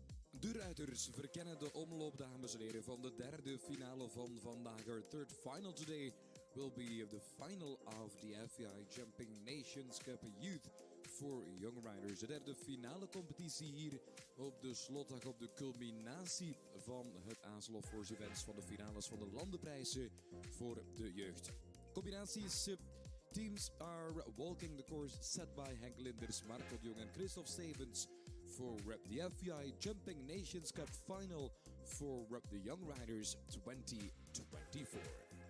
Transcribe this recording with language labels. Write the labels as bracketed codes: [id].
[nl] De ruiters verkennen de omloop, dames en heren, van de derde finale van vandaag. [en] Our third final today will be the final of the FEI Jumping Nations Cup Youth for Young Riders. [nl] De derde finale competitie hier op de slotdag, op de culminatie van het Aaslof Force Events van de finales van de landenprijzen voor de jeugd. [en] Combinaties. Teams are walking the course set by Henk Linders, Marco de Jong en Christophe Stevens for the FEI Jumping Nations Cup Final for the Young Riders 2024.